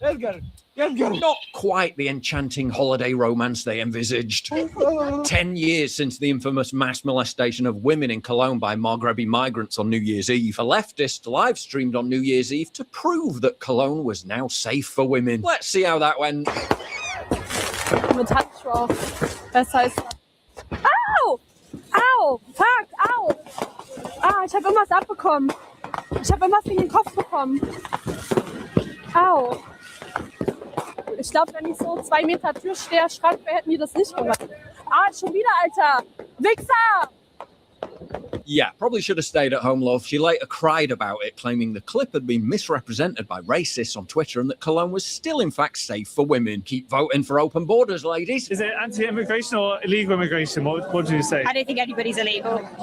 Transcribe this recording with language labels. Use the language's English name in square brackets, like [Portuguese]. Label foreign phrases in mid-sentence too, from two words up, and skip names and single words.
[English] Not quite the enchanting holiday romance they envisaged. 10 years since the infamous mass molestation of women in Cologne by Maghrebi migrants on New Year's Eve, a leftist live streamed on New Year's Eve to prove that Cologne was now safe for women. Let's see how that went. [German] Mit Handschuhe. Das heißt. Au! Au! Fuck! Au! Ah, ich habe irgendwas abbekommen. Ich habe irgendwas in den Kopf bekommen. Au! Ich glaube, wenn ich so 2 Meter Türsteher Schrank wäre, hätten die das nicht gemacht. Ah, schon wieder, Alter! Wichser! [English] Yeah, probably should have stayed at home, love. She later cried about it, claiming the clip had been misrepresented by racists on Twitter and that Cologne was still, in fact, safe for women. Keep voting for open borders, ladies. Is it anti-immigration or illegal immigration? What do you say? I don't think anybody's illegal.